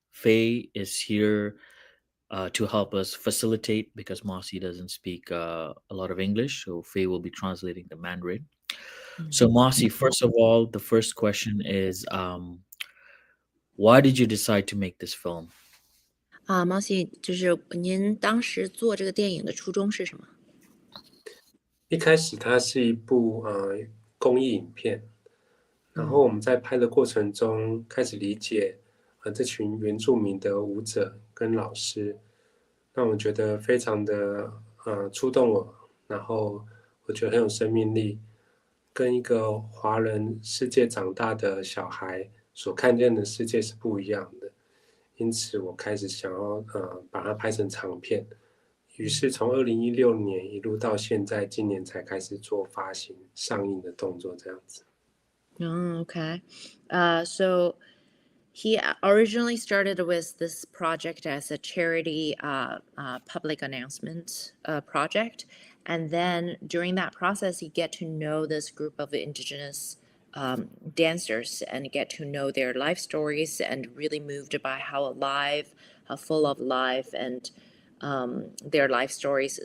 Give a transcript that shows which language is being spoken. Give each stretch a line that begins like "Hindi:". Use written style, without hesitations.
English: Faye is here to help us facilitate because Mossy doesn't speak a lot of English, so Faye will be translating the Mandarin. So, Mossy, first of all, the first question is why did you decide to make this film?
Chinese: 毛细，就是您当时做这个电影的初衷是什么？一开始它是一部公益影片，然后我们在拍的过程中开始理解这群原住民的舞者跟老师，让我觉得非常的触动我，然后我觉得很有生命力，跟一个华人世界长大的小孩所看见的世界是不一样的，因此我开始想要把它拍成长片。于是从2016年一路到现在，今年才开始做发行上映的动作，这样子。
English: Okay. So he originally started with this project as a charity public announcement project. And then during that process, you get to know this group of indigenous dancers and get to know their life stories and really moved by how alive, how full of life and their life stories.